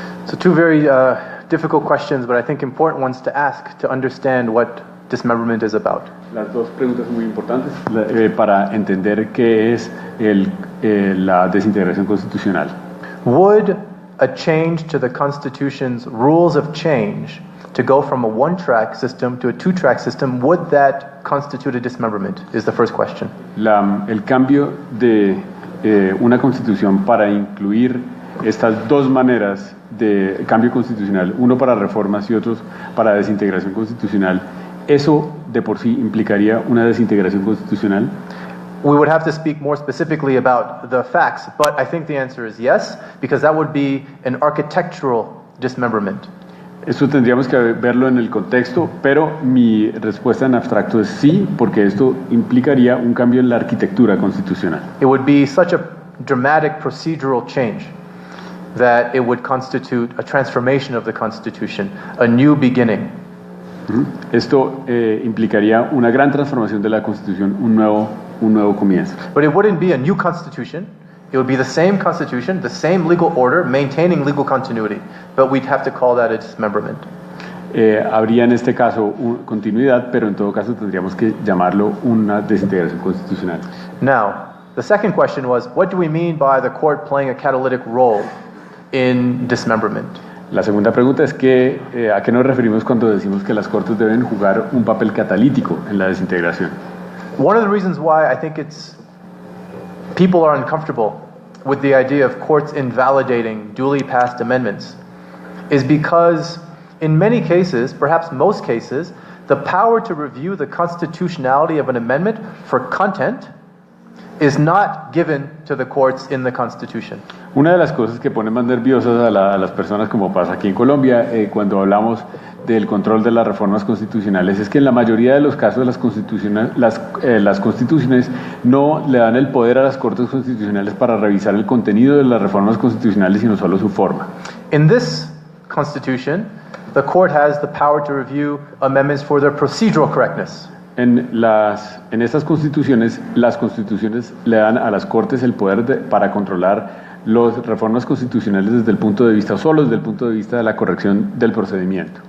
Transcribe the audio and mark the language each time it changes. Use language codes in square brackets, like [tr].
[en] So two very difficult questions, but I think important ones to ask to understand what dismemberment is about. [es] Las dos preguntas muy importantes para entender qué es la desintegración constitucional. [en] Would a change to the Constitution's rules of change to go from a one-track system to a two-track system, would that constitute a dismemberment? Is the first question. [es] El cambio de una constitución para incluir estas dos maneras de cambio constitucional, uno para reformas y otros para desintegración constitucional, ¿eso de por sí implicaría una desintegración constitucional? [en] We would have to speak more specifically about the facts, but I think the answer is yes, because that would be an architectural dismemberment. [es] Esto tendríamos que verlo en el contexto, pero mi respuesta en abstracto es sí, porque esto implicaría un cambio en la arquitectura constitucional. [en] It would be such a dramatic procedural change that it would constitute a transformation of the Constitution, a new beginning. [es] Esto implicaría una gran transformación de la Constitución, un nuevo comienzo. [en] But it wouldn't be a new Constitution. It would be the same Constitution, the same legal order, maintaining legal continuity. But we'd have to call that a dismemberment. [es] Habría en este caso continuidad, pero en todo caso tendríamos que llamarlo una desintegración constitucional. [en] Now, the second question was, what do we mean by the court playing a catalytic role in dismemberment? [es] La segunda pregunta es ¿a qué nos referimos cuando decimos que las cortes deben jugar un papel catalítico en la desintegración? [en] One of the reasons why I think people are uncomfortable with the idea of courts invalidating duly passed amendments is because in many cases, perhaps most cases, the power to review the constitutionality of an amendment for content is not given to the courts in the Constitution. [es] Una de las cosas que pone más nerviosas a las personas, como pasa aquí en Colombia, cuando hablamos del control de las reformas constitucionales, es que en la mayoría de los casos las constituciones no le dan el poder a las Cortes Constitucionales para revisar el contenido de las reformas constitucionales, sino solo su forma. [en] In this Constitution, the court has the power to review amendments for their procedural correctness. [es] En estas constituciones, las constituciones le dan a las Cortes el poder para controlar las reformas constitucionales desde el punto de vista, solo desde el punto de vista de la corrección del procedimiento.